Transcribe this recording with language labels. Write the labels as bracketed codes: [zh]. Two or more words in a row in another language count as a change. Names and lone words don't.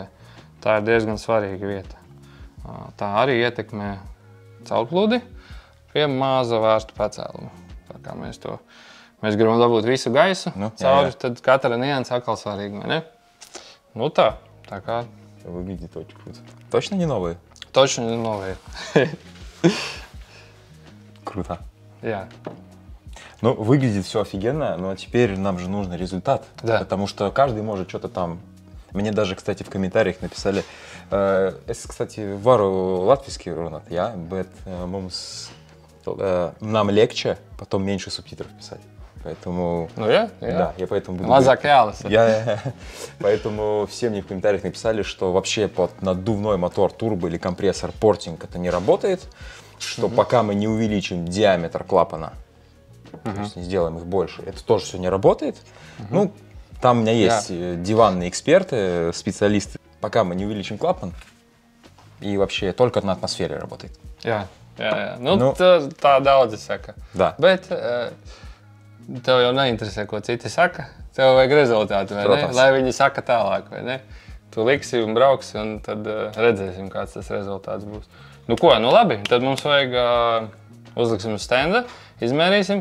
[lv] Tā ir diezgan svarīga vieta. Tā arī ietekmē caurplūdi pie maza vārstu pacēluma. Tā kā mēs gribam dabūt visu gaisu cauri, tad katra nianse atkal svarīga, vai ne? Nu tā kā... [ru] Выглядит очень круто. Точно не новые? Точно не новые. Круто. Yeah. Ну, выглядит все офигенно, но теперь нам же нужен результат. Да. Потому что каждый может что-то там... Мне даже, кстати, в комментариях написали... [lv] Es, kстати, varu латвийский runāt, ja? [ru] Bet нам легче потом меньше субтитров писать. Поэтому... Ну, я? Да, я поэтому буду... [lv] Mazāk jālasa. [ru] Поэтому все мне в комментариях написали, что вообще под наддувной мотор, турбо или компрессор портинг это не работает, что пока мы не увеличим диаметр клапана, то есть не сделаем их больше, это тоже все не работает. Ну, там у меня есть диванные эксперты, специалисты. Пока мы не увеличим клапан, и вообще только на атмосфере работает. [lv] Jā. Nu, tā daudzi saka. [ru] Да. [lv] Bet tev jau neinteresē, ko citi saka. Tev vajag rezultātu, vai ne? Lai viņi saka tālāk, vai ne? Tu liksi un brauksi, un tad redzēsim, kāds tas rezultāts būs. Nu ko, nu labi, tad mums vajag uzliksim uz stenda, izmērīsim.